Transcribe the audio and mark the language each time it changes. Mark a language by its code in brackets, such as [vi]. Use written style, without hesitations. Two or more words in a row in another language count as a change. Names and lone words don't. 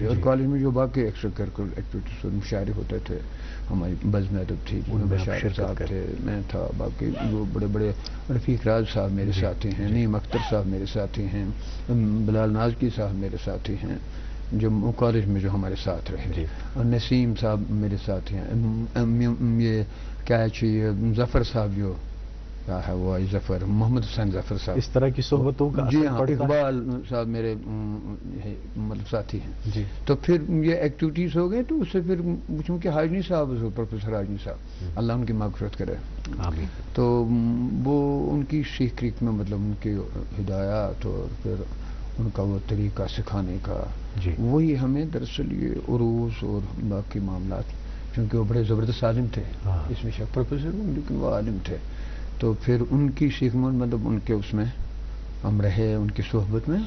[ur] اور کالج میں جو باقی [en] extra curricular activities [ur] اور مشاعرے ہوتے تھے, ہماری بزم ادب تھی, بشار صاحب تھے, میں تھا, باقی جو بڑے بڑے رفیق راج صاحب میرے ساتھی ہیں, نعیم اختر صاحب میرے ساتھی ہیں, بلال نازکی صاحب میرے ساتھی ہیں جو کالج میں جو ہمارے ساتھ رہے, اور نسیم صاحب میرے ساتھی ہیں, یہ کیا چاہیے ظفر صاحب جو ہے وہ ظفر محمد حسین ظفر صاحب, اس طرح کی صحبتوں کا. جی ہاں, اقبال صاحب میرے مطلب ساتھی ہیں. تو پھر یہ ایکٹیویٹیز ہو گئے, تو اس سے پھر چونکہ حاجنی صاحب پروفیسر حاجنی صاحب اللہ ان کی مغفرت کرے, تو وہ ان کی سیکھ میں مطلب ان کی ہدایات اور پھر ان کا وہ طریقہ سکھانے کا, وہی ہمیں دراصل یہ عروض اور باقی معاملات چونکہ وہ بڑے زبردست عالم تھے، اس میں شک پروفیسر ہوں لیکن وہ عالم تھے، تو پھر ان کی سیکھ مطلب ان کے اس میں ہم رہے، ان کی صحبت میں